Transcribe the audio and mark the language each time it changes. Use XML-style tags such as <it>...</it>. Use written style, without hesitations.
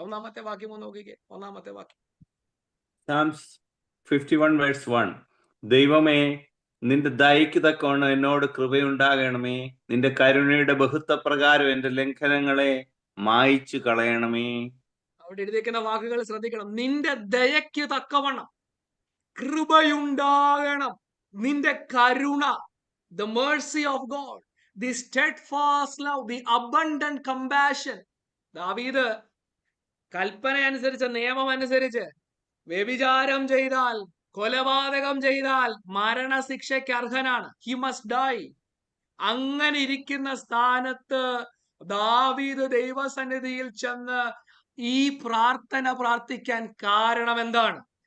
<ml>ഒന്നാമത്തെ വാക്യം ഒന്ന് നോക്കിക്കേ. ഒന്നാമത്തെ വാക്യം,</ml> <en>Psalms 51 verse 1.</en> <ml>ദൈവമേ, നിന്റെ ദയയ്ക്ക് തക്കവണ്ണം എന്നോട് കൃപയുണ്ടാകണമേ. നിന്റെ കരുണയുടെ ബഹുത്വപ്രകാരം എന്റെ ലംഘനങ്ങളെ മായിച്ചു കളയണമേ. അവിടെ എഴുതിയിരിക്കുന്ന വാക്കുകൾ ശ്രദ്ധിക്കണം. നിന്റെ ദയയ്ക്ക് തക്കവണ്ണം കൃപയുണ്ടാകണം, നിന്റെ കരുണ,</ml> <en>the mercy of God, the steadfast love, the abundant compassion.</en> <ml>ദാവീദ് കൽപ്പന അനുസരിച്ച്, നിയമം അനുസരിച്ച് വ്യഭിചാരം ചെയ്താൽ, കൊലപാതകം ചെയ്താൽ മരണശിക്ഷയ്ക്ക് അർഹനാണ്.</ml> <en>He must die.</en> <ml>അങ്ങനെ ഇരിക്കുന്ന സ്ഥാനത്ത് ദാവീദ് ദൈവസന്നിധിയിൽ ചെന്ന് ഈ പ്രാർത്ഥിക്കാൻ കാരണം എന്താണ്?</ml>